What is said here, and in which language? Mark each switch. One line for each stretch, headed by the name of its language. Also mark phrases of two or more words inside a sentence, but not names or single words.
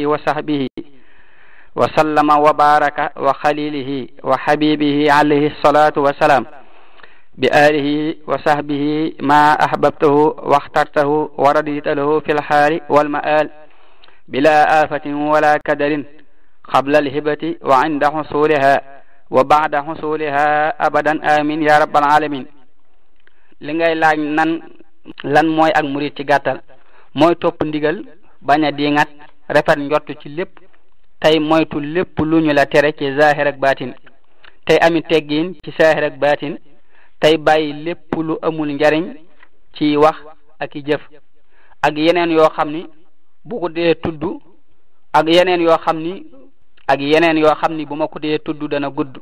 Arabic: وصحبه وسلم وبارك وخليله وحبيبه عليه الصلاة والسلام بآله وصحبه ما أحببته واخترته ورديت له في الحال والمآل بلا آفة ولا كدر قبل الهبة وعند حصولها وبعد حصولها أبدا آمين يا رب العالمين.
Wolof: li ngay laaj nan lan mooy ak murid ci gàttal, mooy topp ndigal, bañ a diŋat, rafet njort ci lépp, tey moytu lépp lu ñu la tere ci zahir ak baatin, tey ami teggin ci zahir ak baatin, tey bàyyi lépp lu amul njariñ ci wax ak i jëf, ak yeneen yoo xam ni bu ko dee tudd, ak yeneen yoo xam ni bu ma ko dee tudd dana gudd.